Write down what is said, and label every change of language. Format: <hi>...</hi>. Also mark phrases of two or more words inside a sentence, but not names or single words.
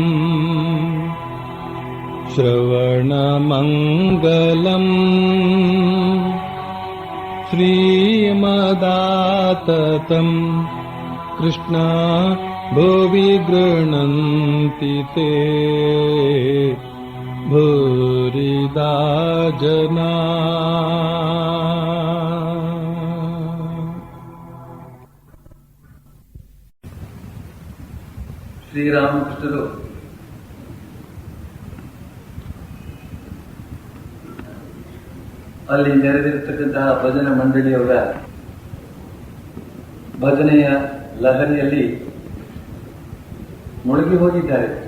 <sa>श्रवणमङ्गलम् श्रीमदाततम् कृष्णा भुवि गृह्णन्ति ते भूरिदा जना।</sa> <kn>ಶ್ರೀರಾಮಕೃಷ್ಣರು ಅಲ್ಲಿ ನೆರೆದಿರತಕ್ಕಂತಹ ಭಜನ ಮಂಡಳಿಯವರ ಭಜನೆಯ ಲಹರಿಯಲ್ಲಿ ಮುಳುಗಿ ಹೋಗಿದ್ದಾರೆ.</kn>